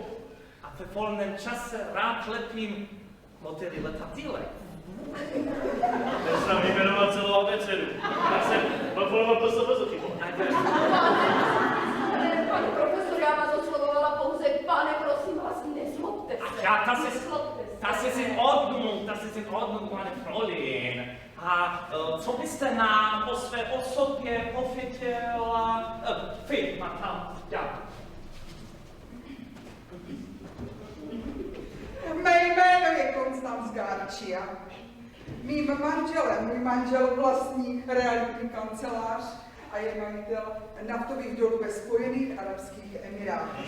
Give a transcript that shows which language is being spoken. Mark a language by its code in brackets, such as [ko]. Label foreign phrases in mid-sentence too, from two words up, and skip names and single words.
[cs] A ve volném čase rád lepím modely letadílek. Já jsem vyjmenoval celou abecedu. Já jsem podporoval to sobě Pane profesor, já vás oslovovala pouze, pane, prosím vás, nezlobte se. [de] Ja, das ist in Ordnung, meine Fräulein. [cs] A co byste nám o své osobě pověděla? Vy, tam, já. Mé jméno je Constance Garcia. Mým manželem, můj manžel vlastní realitní kancelář a je majitel naftových dolů ve Spojených arabských emirátech.